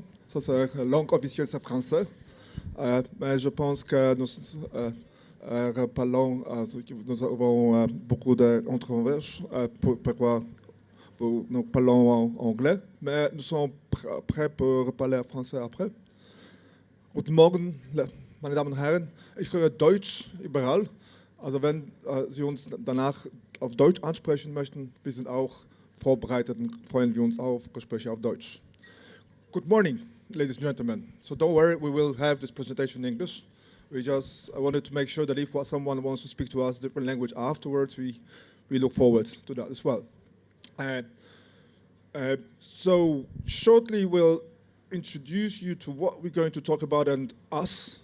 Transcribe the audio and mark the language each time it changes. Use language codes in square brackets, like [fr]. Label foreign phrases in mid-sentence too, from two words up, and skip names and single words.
[fr] Ça, c'est la langue officielle, c'est français. Mais je pense que nous parlons, nous avons beaucoup d'entrevues. Pourquoi nous parlons en anglais. Mais nous sommes prêts pour parler français après. [de] Guten Morgen, meine Damen und Herren. Ich höre Deutsch überall. Also wenn Sie uns danach auf Deutsch ansprechen möchten, wir sind auch vorbereitet und freuen wir uns auf Gespräche auf Deutsch. [en] Good morning, ladies and gentlemen. So don't worry, we will have this presentation in English. I wanted to make sure that if someone wants to speak to us different language afterwards, we look forward to that as well. So shortly we'll introduce you to what we're going to talk about and us.